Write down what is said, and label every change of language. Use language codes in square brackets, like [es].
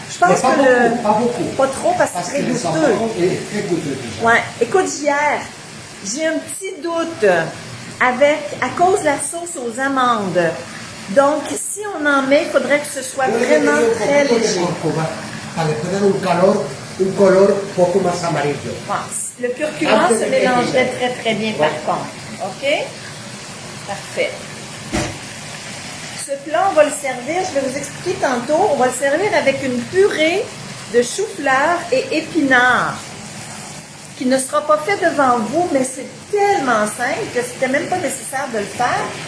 [fr] Je pense que pas beaucoup. Pas trop parce que c'est très goûteux. Très goûteux déjà. Ouais. Écoute, hier, j'ai un petit doute à cause de la sauce aux amandes. Donc, si on en met, il faudrait que ce soit vraiment très léger. [es] Para tener un color poco más amarillo. [fr] Le curcuma se mélangerait très très bien par contre. OK? Parfait. Ce plat, on va le servir, je vais vous expliquer tantôt, on va le servir avec une purée de chou-fleur et épinards qui ne sera pas fait devant vous, mais c'est tellement simple que c'était même pas nécessaire de le faire.